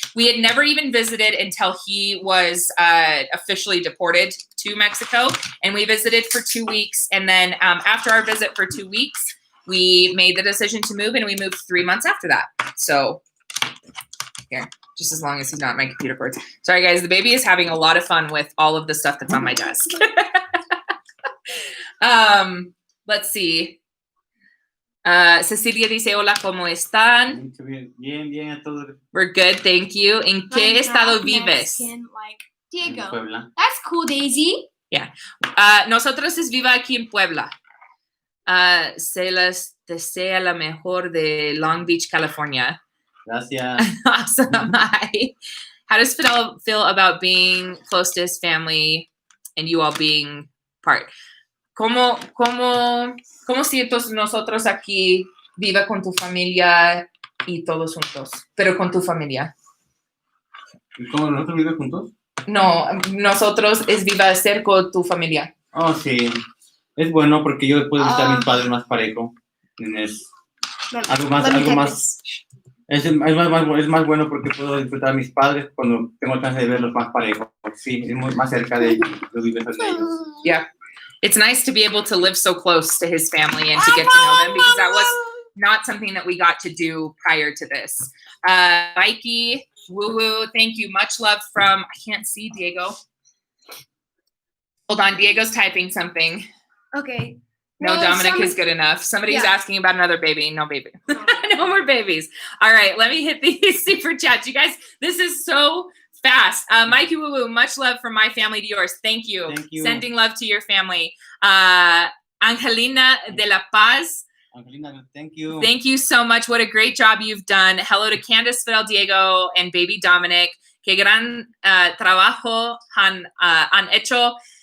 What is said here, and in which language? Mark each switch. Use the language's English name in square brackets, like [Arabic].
[English] We had never even visited until he was officially deported to Mexico. And we visited for 2 weeks. And then after our visit for 2 weeks, we made the decision to move, and we moved 3 months after that. So here, just as long as he's not my computer cords. Sorry, guys. The baby is having a lot of fun with all of the stuff that's on my desk. Let's see. [Spanish] Cecilia dice, hola, ¿cómo están? Bien, a todos. [English] We're good, thank you. [Spanish] ¿En qué [English] My [Spanish] estado [English] dad [Spanish] vives? [English] Mexican, like Diego. [Spanish] En Puebla. [English] That's cool, Daisy. [Spanish] Nosotros es viva aquí en Puebla. Se les desea la mejor de Long Beach, California. Gracias. [English] Awesome. Hi. How does Fidel feel about being close to his family and you all being part? [Spanish] ¿Cómo sientes nosotros aquí, viva con tu familia y todos juntos, pero con tu familia? ¿Y cómo nosotros vivimos juntos? No, nosotros es viva cerca con tu familia. Oh, sí. Es bueno porque yo puedo visitar a mis padres más parejo. Es algo más. Es más bueno porque puedo disfrutar a mis padres cuando tengo el chance de verlos más parejos. Sí, es más cerca de ellos. Yo vivo cerca de ellos. [English] Yeah. It's nice to be able to live so close to his family and to get to know them, because that was not something that we got to do prior to this. Mikey, woo-woo, thank you. Much love from, I can't see Diego. Hold on, Diego's typing something. Okay. No, Well, Dominic is good enough. Somebody's asking about another baby. No baby. No more babies. All right, let me hit these super chats. You guys, this is so fast. Mikey Woo Woo, much love from my family to yours. Thank you. Thank you. Sending love to your family. Angelina de la Paz. Angelina, thank you. Thank you so much. What a great job you've done. Hello to Candace, Fidel, Diego, and baby Dominic. [Spanish] Que gran trabajo han hecho.